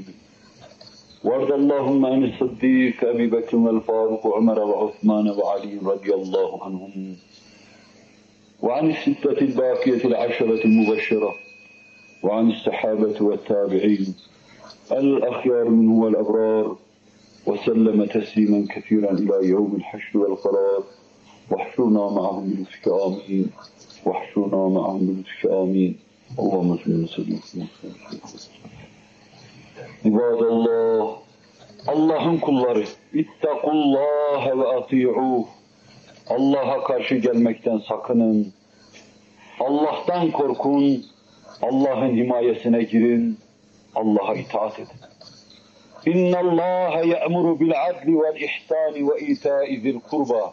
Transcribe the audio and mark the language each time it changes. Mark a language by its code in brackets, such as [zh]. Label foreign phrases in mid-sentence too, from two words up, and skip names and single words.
[ar] وارض اللهم عن الصديق أبي بكر والفاروق وعمر وعثمان وعلي رضي الله عنهم وعن الستة الباقية العشرة المبشرة وعن الصحابة والتابعين الأخيار منه والأبرار وسلم تسليما كثيرا إلى يوم الحشر والقرار. واحشرنا معهم بلطفك آمين. واحشرنا معهم بلطفك آمين. اللهم صل وسلم. İbadallah, [tr] Allah'ın kulları, [ar] اتقوا الله وأطيعوه. [tr] Allah'a karşı gelmekten sakının. Allah'tan korkun, Allah'ın himayesine girin, Allah'a itaat edin. [ar] إن الله يأمر بالعدل والإحسان وإيتاء ذي القربى.